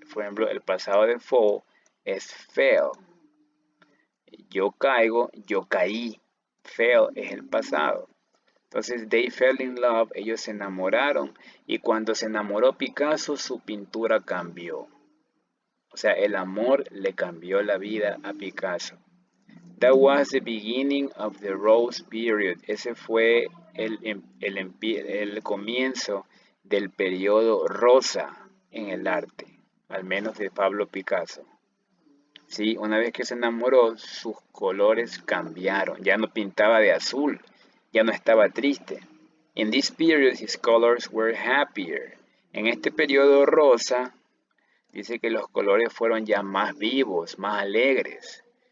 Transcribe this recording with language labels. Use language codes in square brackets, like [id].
[es] Por ejemplo, el pasado de fall es fell. Yo caigo, yo caí. Fell es el pasado. Entonces, [en] they fell in love, [es] ellos se enamoraron. Y cuando se enamoró Picasso, su pintura cambió. O sea, el amor le cambió la vida a Picasso. [en] That was the beginning of the Rose Period. [es] Ese fue el comienzo del periodo rosa en el arte, al menos de Pablo Picasso. Sí, una vez que se enamoró, sus colores cambiaron. Ya no pintaba de azul, ya no estaba triste. [en] In this period, his colors were happier. [es] En este periodo rosa, dice que los colores fueron ya más vivos, más alegres.